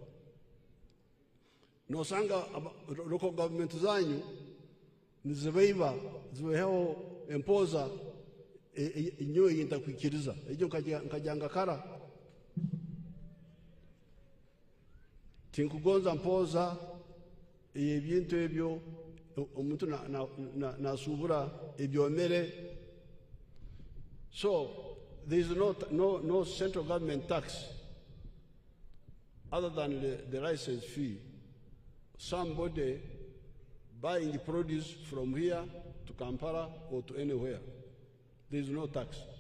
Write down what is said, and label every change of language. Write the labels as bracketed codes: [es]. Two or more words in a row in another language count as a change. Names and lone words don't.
[ttj] Nosanga [en] local government [ttj] zanyu nizibeiba ziweho empoza inyo yinta kwikiriza ejo nkajanga kara tinkugonza mpoza ebintu ebyo omuntu nasubura ebyomere. [en] So there is no central government tax other than the license fee. Somebody buying the produce from here to Kampala or to anywhere, there is no tax.